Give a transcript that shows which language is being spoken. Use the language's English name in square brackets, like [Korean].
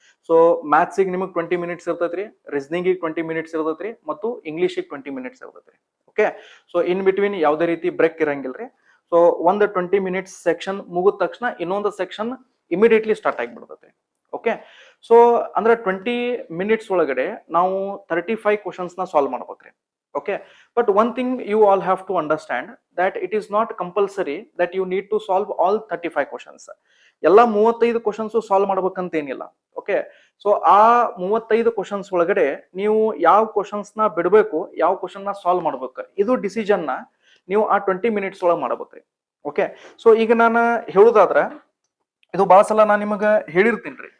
[Kannada] So ಮ್ಯಾಥ್ಸಿಗೆ ನಿಮಗೆ 20 minutes ಇರ್ತೈತ್ರಿ, ರೀಸನಿಂಗಿಗೆ 20 minutes ಇರ್ತೈತ್ರಿ, ಮತ್ತು ಇಂಗ್ಲೀಷಿಗೆ 20 minutes ಇರ್ತೈತ್ರಿ. Okay, so in between ಯಾವುದೇ ರೀತಿ ಬ್ರೇಕ್ ಇರಂಗಿಲ್ರಿ. ಸೊ ಒಂದು 20 ಮಿನಿಟ್ಸ್ ಸೆಕ್ಷನ್ ಮುಗಿದ ತಕ್ಷಣ ಇನ್ನೊಂದು section immediately start ಆಗಿಬಿಡ್ತೈತಿ. Okay, so ಅಂದ್ರೆ 20 ಮಿನಿಟ್ಸ್ ಒಳಗಡೆ ನಾವು 35 ಕ್ವಶನ್ಸ್ನ ಸಾಲ್ವ್ ಮಾಡ್ಬೇಕ್ರಿ. [English] Okay, but one thing you all have to understand that it is not compulsory that you need to solve all 35 questions. [Kannada] ಎಲ್ಲ 35 questions solve ಮಾಡ್ಬೇಕಂತ ಏನಿಲ್ಲ. ಓಕೆ, ಸೊ ಆ 35 questions ಒಳಗಡೆ ನೀವು ಯಾವ ಕ್ವಶನ್ಸ್ನ ಬಿಡಬೇಕು, ಯಾವ ಕ್ವಶನ್ನ ಸಾಲ್ವ್ ಮಾಡ್ಬೇಕು, ಇದು ಡಿಸಿಷನ್ನ ನೀವು ಆ 20 ಮಿನಿಟ್ಸ್ ಒಳಗೆ ಮಾಡ್ಬೇಕ್ರಿ. ಓಕೆ, ಸೊ ಈಗ ನಾನು ಹೇಳುದಾದ್ರೆ ಇದು ಭಾಳ ಸಲ ನಾನು ನಿಮಗೆ ಹೇಳಿರ್ತೀನಿ ರೀ.